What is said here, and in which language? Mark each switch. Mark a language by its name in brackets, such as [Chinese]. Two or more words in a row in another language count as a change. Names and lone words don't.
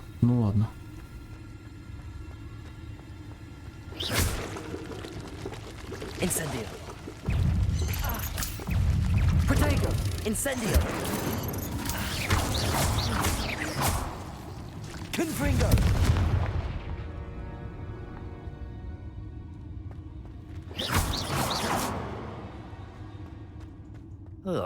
[Russian] Ну ладно. Incendio. Protego. Incendio. Confringo. Ugh.